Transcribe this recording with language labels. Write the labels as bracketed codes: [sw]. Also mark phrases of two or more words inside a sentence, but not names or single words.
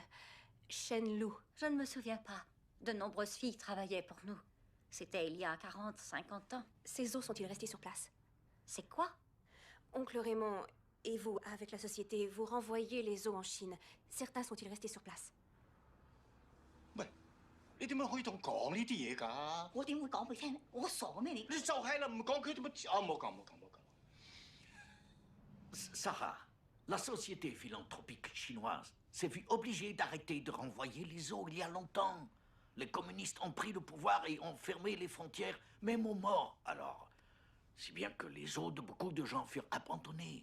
[fr] Shen Lu. Je ne me souviens pas. De nombreuses filles travaillaient pour nous. C'était il y a 40, 50 ans. Ces os sont-ils restés sur place? C'est quoi? Oncle Raymond et vous, avec la société, vous renvoyez les os en Chine. Certains sont-ils restés sur place? [yue] 你點樣可以同講呢啲嘢㗎？我點會講俾你聽？我傻咩你？你就係啦，唔講佢點乜？啊，冇講冇講冇講。 [fr] Sarah, la société philanthropique chinoise s'est vue obligée d'arrêter de renvoyer les os il y a longtemps. Les communistes ont pris le pouvoir et ont fermé les frontières, même aux morts. Alors, si bien que les os de beaucoup de gens furent abandonnés.